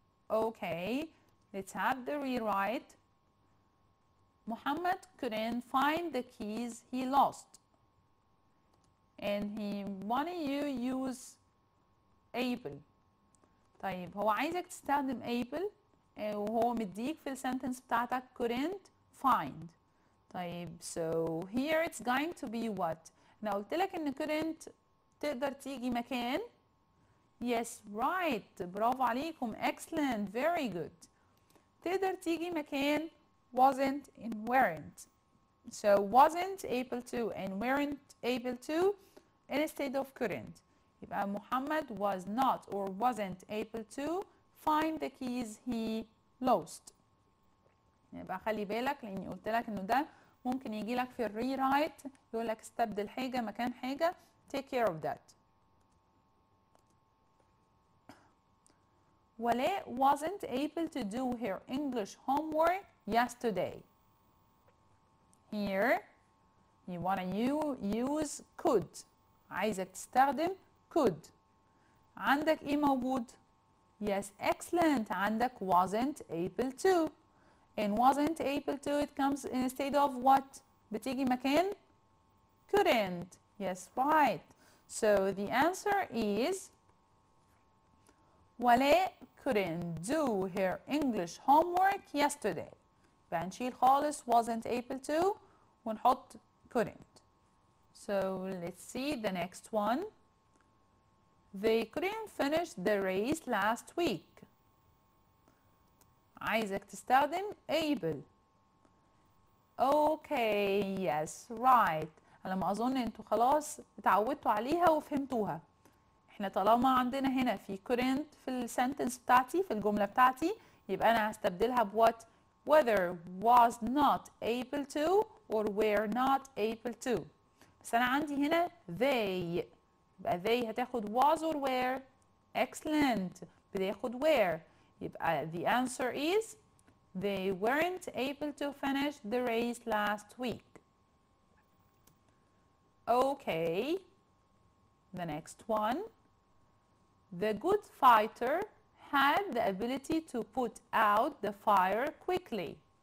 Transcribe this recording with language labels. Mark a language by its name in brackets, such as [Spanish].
[English] Okay, let's have the rewrite. Muhammad couldn't find the keys he lost. And he wanted you use able. [Arabic] طيب هو عايزك تستخدم able وهو مديك في السنتنس بتاعتك couldn't find. طيب [English] so here it's going to be what؟ [Arabic] أنا قلت لك إن couldn't تقدر تيجي مكان. [English] Yes right برافو عليكم excellent very good. [Arabic] تقدر تيجي مكان wasn't and weren't. [English] So wasn't able to and weren't able to instead of couldn't. يبقى محمد was not or wasn't able to find the keys he lost. [Arabic] يبقى خلي بالك لاني قلت لك انه ده ممكن يجي لك في الري رايت يقول لك استبدل حاجه مكان حاجه. [English] take care of that. ولاء wasn't able to do her English homework yesterday. Here you want to use could. [Arabic] عايزك تستخدم could. عندك ايه موجود؟ [English] Yes excellent. عندك wasn't able to. And wasn't able to it comes instead of what؟ [Arabic] بتيجي مكان [English] couldn't. Yes right. So the answer is ولاء couldn't do her English homework yesterday. [Arabic] يبقى نشيل خالص wasn't able to ونحط couldn't. [English] So let's see the next one. They couldn't finish the race last week. [Arabic] عايزك تستخدم able. [English] Okay yes right. [Arabic] على ما أظن انتوا خلاص اتعودتوا عليها وفهمتوها. احنا طالما عندنا هنا في couldn't في السنتنس بتاعتي في الجملة بتاعتي يبقى أنا هستبدلها بوات [English] whether was not able to [Arabic] or were not able to. بس أنا عندي هنا they. [English] يبقى they هتاخد was or were. excellent. بتاخد were. يبقى the answer is they weren't able to finish the race last week. Okay. The next one. The good fighter had the ability to put out the fire quickly.